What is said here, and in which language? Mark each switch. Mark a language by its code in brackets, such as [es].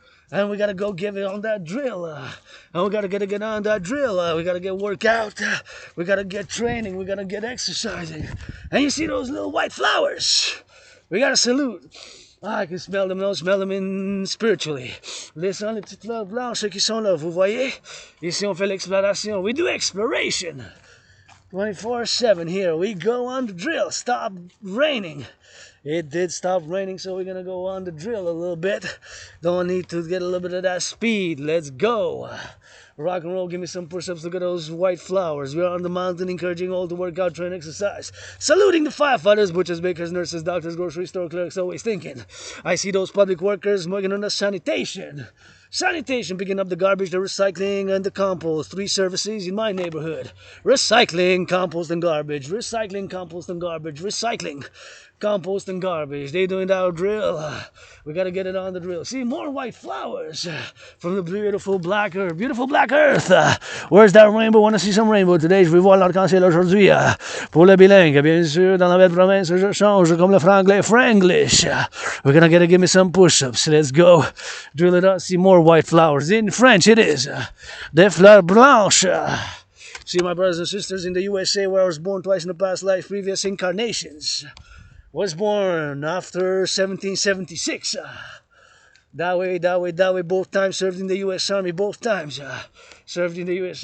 [en] And we gotta go give it on that drill. And we gotta get on that drill. We gotta get workout. We gotta get training. We gotta get exercising. And you see those little white flowers? We gotta salute. I can smell them, smell them in spiritually. [fr] Laissons les petites fleurs blanches qui sont là, vous voyez? Ici, on fait l'exploration. [en] We do exploration. 24/7 here. We go on the drill. Stop raining. It did stop raining, so we're gonna go on the drill a little bit. Don't need to get a little bit of that speed. Let's go. Rock and roll, give me some push-ups. Look at those white flowers. We're on the mountain encouraging all to work out, train, exercise. Saluting the firefighters, butchers, bakers, nurses, doctors, grocery store clerks, always thinking. I see those public workers working on the sanitation. Sanitation, picking up the garbage, the recycling, and the compost. 3 services in my neighborhood. Recycling, compost, and garbage. Recycling, compost, and garbage. Recycling, compost, and garbage. They doing our drill. We gotta get it on the drill. See, more white flowers from the beautiful black earth. Beautiful black earth. Where's that rainbow? Wanna see some rainbow today? [fr] Je vais voir l'arc-en-ciel aujourd'hui. Pour le bilingue, bien sûr, dans la belle province, je change comme le franglais, franglish. [en] We're gonna give me some push-ups. Let's go. Drill it out. See more white flowers. In French, it is. [fr] Des fleurs blanches. [en] See, my brothers and sisters in the USA, where I was born twice in the past life, previous incarnations. Was born after 1776. That way, both times served in the U.S. Army, both times. Served in the U.S.